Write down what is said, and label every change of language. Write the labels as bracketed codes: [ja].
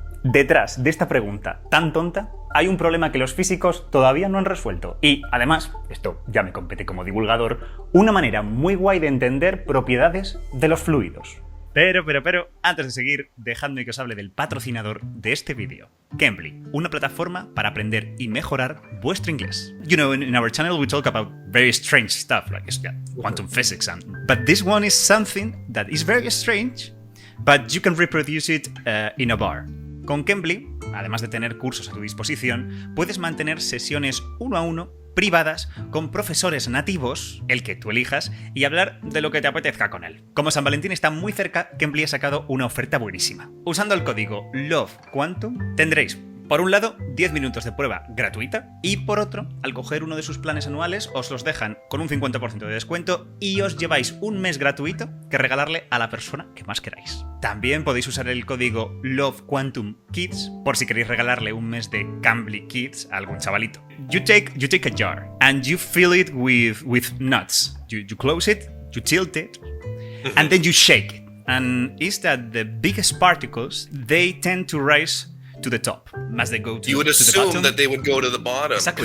[es] Detrás de esta pregunta tan tonta hay un problema que los físicos todavía no han resuelto. Y, además, esto ya me compete como divulgador, una manera muy guay de entender propiedades de los fluidos. Pero, antes de seguir, dejadme que os hable del patrocinador de este vídeo. Cambly, una plataforma para aprender y mejorar vuestro inglés. [en] You know, in our channel we talk about very strange stuff, like quantum physics, but this one is something that is very strange, but you can reproduce it in a bar. [es] Con Cambly, además de tener cursos a tu disposición, puedes mantener sesiones 1 a 1 privadas con profesores nativos, el que tú elijas, y hablar de lo que te apetezca con él. Como San Valentín está muy cerca, Cambly ha sacado una oferta buenísima. Usando el código LOVEQUANTUM tendréis, por un lado, 10 minutos de prueba gratuita y por otro, al coger uno de sus planes anuales, os los dejan con un 50% de descuento y os lleváis un mes gratuito que regalarle a la persona que más queráis. También podéis usar el código LOVEQUANTUMKIDS por si queréis regalarle un mes de Cambly Kids a algún chavalito. [en] You take a jar and you fill it with nuts. You close it, you tilt it, and then you shake it. And is that the biggest particles, they tend to rise to the top as they go to you would to assume the bottom. that they would go to the bottom. Exactly.